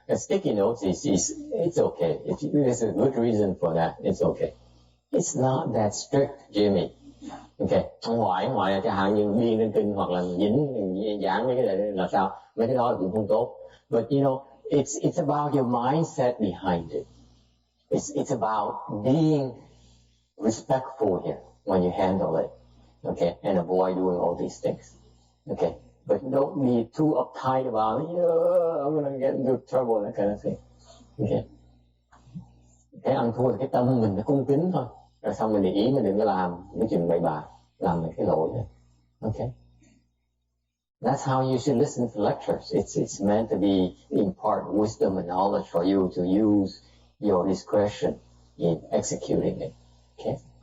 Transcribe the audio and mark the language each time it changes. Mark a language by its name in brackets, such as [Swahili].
[English] Sticky notes it's okay. If there's a good reason for that, it's okay. It's not that strict, Jimmy. [Vietnamese] Okay, ngoài chẳng hạn như biên lên kinh hoặc là dính giảng mấy cái này là sao? Mấy cái đó cũng không tốt. [English] But you know, it's about your mindset behind it. It's about being respectful here when you handle it. Okay, and avoid doing all these things. Okay. But don't be too uptight about it. I'm going to get into trouble, that kind of thing. Okay. [Vietnamese] Cái ăn thua là cái tâm mình nó cung kính thôi. Rồi xong mình để ý mình đừng có làm cái chuyện bậy bạ, làm mấy cái lỗi đó. [English] Okay. That's how you should listen to lectures. It's meant to be impart wisdom and knowledge for you to use your discretion in executing it. Okay.